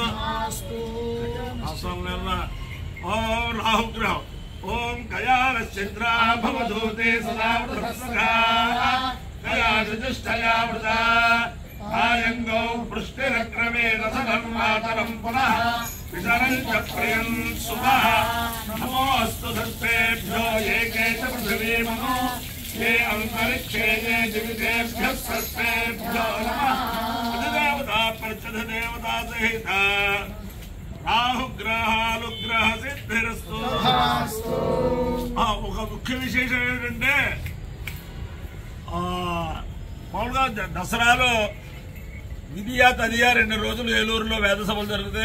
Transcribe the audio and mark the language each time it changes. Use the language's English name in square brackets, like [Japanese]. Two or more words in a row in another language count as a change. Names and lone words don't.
[Sanskrit] ఓం రాహుగ్రహం ఓం గయాశ్చంద్రా భవధూతే సదా గయాజుష్టయా వృదా ఆయంగౌ పృష్టిరక్రమేణ సధర్మాతరం పునః విశరం చ ప్రియం సుమః నమోస్తు సర్పేభ్యో ఏకే చ పృథివీ మనో ये अंतरिक्षे ये दिवितेभ्यः सर्पेभ्यो नमः अधिदेवता प्रत्यधिदेवता सहित రాహుగ్రహాలుగ్రహ సిద్ధిరస్తు [Telugu] ఒక ముఖ్య విశేషం ఏంటంటే మామూలుగా దసరాలో విధియా తదియా 2 రోజులు ఏలూరులో వేద సభలు జరుగుతాయి.